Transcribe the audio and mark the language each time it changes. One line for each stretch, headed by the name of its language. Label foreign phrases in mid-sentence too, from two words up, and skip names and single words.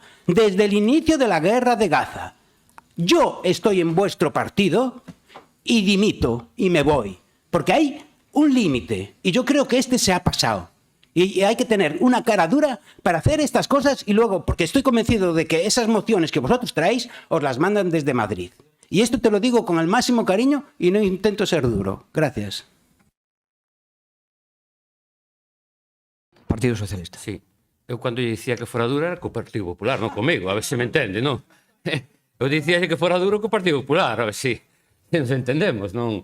Spanish: Desde el inicio de la guerra de Gaza. Yo estoy en vuestro partido y dimito y me voy. Porque hay un límite y yo creo que este se ha pasado. Y hay que tener una cara dura para hacer estas cosas y luego, porque estoy convencido de que esas mociones que vosotros traéis os las mandan desde Madrid. Y esto te lo digo con el máximo cariño y no intento ser duro. Gracias. Partido Socialista. Sí.
Galician: Eu cando lle dicía que fora duro era co Partido Popular, non comigo, a ver se me entende, non? Eu dicía que fora duro co Partido Popular, a ver se nos entendemos, non?